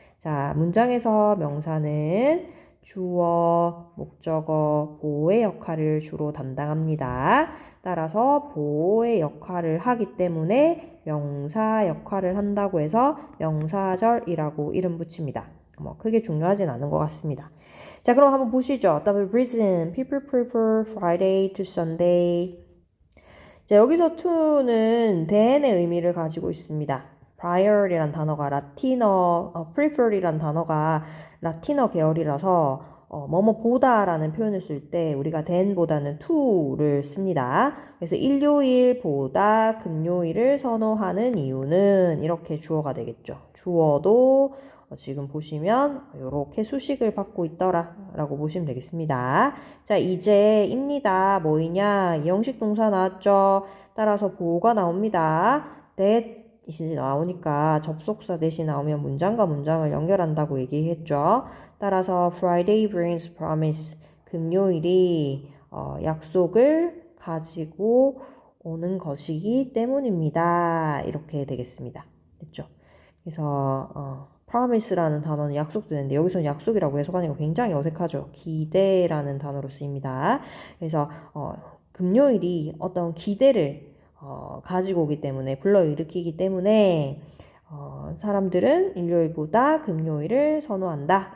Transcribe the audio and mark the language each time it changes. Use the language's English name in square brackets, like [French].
[Korean] 자, 문장에서 명사는 주어, 목적어, 보어의 역할을 주로 담당합니다. 따라서 보어의 역할을 하기 때문에 명사 역할을 한다고 해서 명사절이라고 이름 붙입니다. 크게 중요하진 않은 것 같습니다. 자, 그럼 한번 보시죠. [English] The reason people prefer Friday to Sunday. [Korean] 자, 여기서 to는 than의 의미를 가지고 있습니다. prior이란 단어가 라틴어, prefer이란 단어가 라틴어 계열이라서 뭐뭐보다라는 표현을 쓸 때 우리가 than보다는 to를 씁니다. 그래서 일요일보다 금요일을 선호하는 이유는 이렇게 주어가 되겠죠. 주어도 지금 보시면 이렇게 수식을 받고 있더라 라고 보시면 되겠습니다. 자, 이제입니다. 뭐이냐? 이형식 동사 나왔죠. 따라서 보호가 나옵니다. that이 나오니까 접속사 that이 나오면 문장과 문장을 연결한다고 얘기했죠. 따라서 [English] Friday brings promise. [Korean] 금요일이 약속을 가지고 오는 것이기 때문입니다. 이렇게 되겠습니다. 됐죠? 그래서 promise라는 단어는 약속도 되는데 여기서는 약속이라고 해석하니까 굉장히 어색하죠. 기대라는 단어로 쓰입니다. 그래서 금요일이 어떤 기대를 가지고 오기 때문에 불러일으키기 때문에 사람들은 일요일보다 금요일을 선호한다.